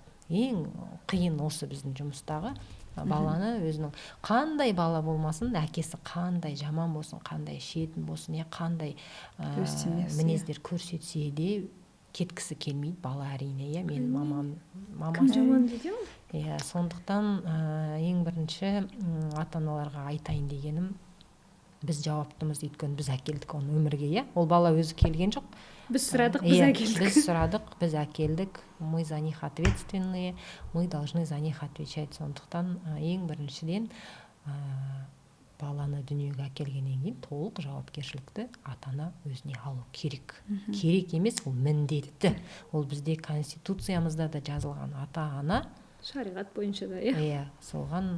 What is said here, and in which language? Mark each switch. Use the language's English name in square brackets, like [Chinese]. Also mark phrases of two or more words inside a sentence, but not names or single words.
[Kazakh] Ең қиын осы біздің жұмыстағы баланы өзінің қандай бала болмасын, әкесі қандай жаман болсын, қандай шетін болсын, қандай мінездер көрсетсе де кеткісі келмейді бала, әрине. Мен мамам жаман дейді ме? Сондықтан ең бірінші ата аналарға айтайын дегенім, біз жауаптымыз, өйткені біз әкелдік оны өмірге. Ол бала өзі келген жоқ. Біз сұрадық, біз әкелдік. Біз сұрадық, біз әкелдік. [Russian] Мы за них ответственные, мы должны за них отвечать. [Kazakh] Сондықтан ең біріншіден баланы дүниеге әкелгеннен кейін толық жауапкершілікті ата ана өзіне алу керек. Керек емес, ол міндетті. Ол бізде конституциямызда да жазылған. Ата ана шариғат бойынша да, соған.